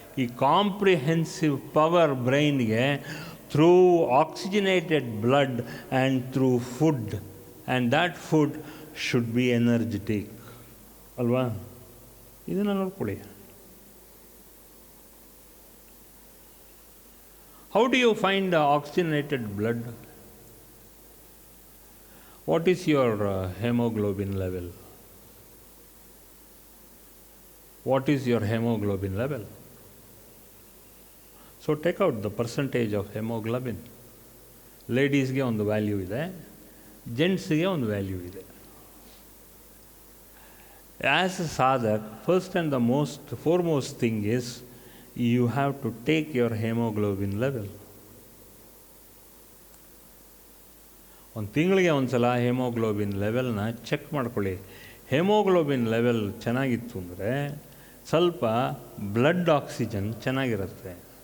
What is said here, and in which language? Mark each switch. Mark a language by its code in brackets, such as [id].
[en] ಈ comprehensive power ಬ್ರೈನ್ಗೆ through oxygenated blood and through food, and that food should be energetic ಅಲ್ವಾ? [kn] ಇದನ್ನು ನೋಡ್ಕೊಳ್ಳಿ. [en] How do you find oxygenated blood? What is your hemoglobin level? What is your hemoglobin level? So so take out the percentage of hemoglobin. [kn] ಲೇಡೀಸ್ಗೆ ಒಂದು value ಇದೆ, ಜೆಂಟ್ಸ್ಗೆ ಒಂದು value ಇದೆ. [en] As a sadhak, first and the foremost thing is you have to take your hemoglobin level. [kn] ಒಂದು ತಿಂಗಳಿಗೆ ಒಂದು ಸಲ haemoglobin ಲೆವೆಲ್ನ check ಮಾಡ್ಕೊಳ್ಳಿ. Haemoglobin level ಚೆನ್ನಾಗಿತ್ತು ಅಂದರೆ ಸ್ವಲ್ಪ ಬ್ಲಡ್ ಆಕ್ಸಿಜನ್ ಚೆನ್ನಾಗಿರುತ್ತೆ.